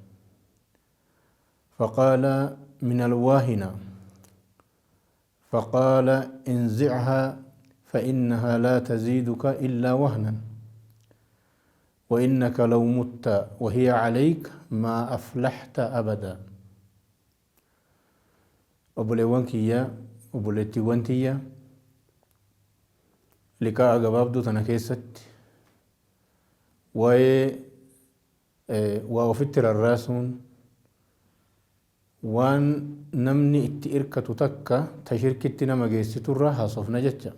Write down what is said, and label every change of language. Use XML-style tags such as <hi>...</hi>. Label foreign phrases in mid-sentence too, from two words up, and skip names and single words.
<ar>فقال: من الواهنة. فقال: انزعها فإنها لا تزيدك إلا وهنا، وإنك لو مت وهي عليك ما أفلحت أبدا.</ar> <om>obboleewwan kiyya, obboleettiiwwan tiyya, liqaa gabaabduu tana keessatti waa ofitti rarraasuun waan namni itti irkatu takka ta shirkitti nama geessiturra haasofna jecha.</om>